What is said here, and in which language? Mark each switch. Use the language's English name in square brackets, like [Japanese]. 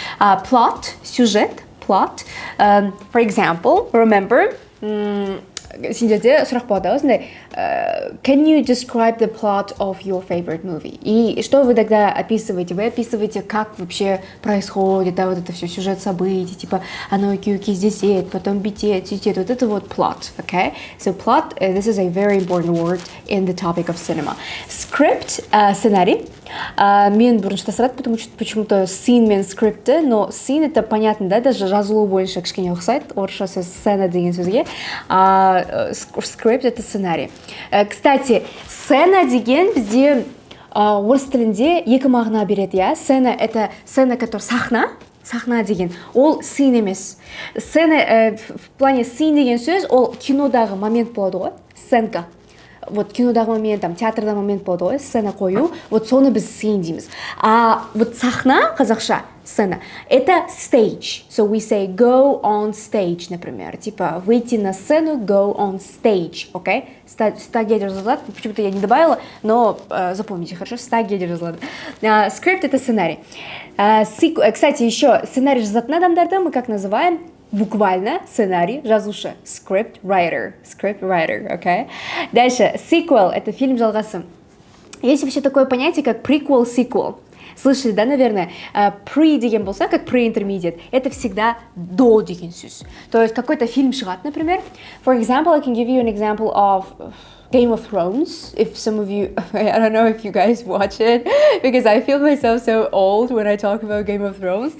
[English] Plot, сюжет, plot. For example, remember, [Kazakh] сендерде сұрақ болады осындай, [English] can you describe the plot of your favorite movie? [Russian] И что вы тогда описываете? Вы описываете, как вообще происходит, да, вот это все, сюжет событий, типа, оно здесь едет, потом битет, цветет, вот это вот plot, okay? [English] So plot, this is a very important word in the topic of cinema. [Russian] Script, сценарий. [Kazakh] Мен бұрыншыда сұрады, [Russian] потому что почему-то [Kazakh] scene мен скрипті, [Russian] но scene это понятно, да, [Kazakh] даже жазылу бойынша кішкене ұқсайды, орысша сөз сцена деген сөзге, [Russian] script это сценарий. [Kazakh] Кстати, сцена деген бізде орыс тілінде екі мағына береді, иә? [Russian] Сцена это сцена, которая [Kazakh] сахна деген, ол scene емес. Сцена, [Russian] в плане [Kazakh] scene деген сөз, ол кинодағы момент болады ғой, сценка. Вот кинодағы момент, там, театрдағы момент болады ғой, сцена қою, вот соны біз scene дейміз. [Russian] А вот сахна, қазақша, сцена, это stage. [English] So we say go on stage, [Russian] например. Типа выйти на сцену, [English] go on stage, [Russian] окей? Стагия разлад, почему-то я не добавила, но запомните, хорошо, стагия разлад. Скрипт это сценарий. Кстати, еще [Kazakh] сценарий жазатын адамдарды [Russian] мы как называем? Буквально сценарий, жазушы, script writer, okay? Дальше, sequel, это [Kazakh] фильм жалғасы. [Russian] Есть вообще такое понятие, как prequel, sequel. Слышали, да, наверное? [Kazakh] Pre деген болса, [Russian] как pre-intermediate, это всегда до [Kazakh] деген сөз. [Russian] То есть какой-то фильм шығады, например. [English] For example, I can give you an example of Game of Thrones, if some of you, I don't know if you guys watch it, because I feel myself so old when I talk about Game of Thrones.